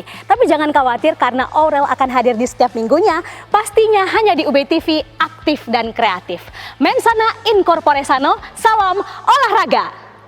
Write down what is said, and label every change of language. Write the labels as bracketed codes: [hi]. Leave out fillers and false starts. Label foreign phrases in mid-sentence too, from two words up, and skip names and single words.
[id] Tapi jangan khawatir karena Aurel akan hadir di setiap minggunya, pastinya hanya di UB TV, aktif dan kreatif. [la] Mensana in corpore sano, [id] salam olahraga.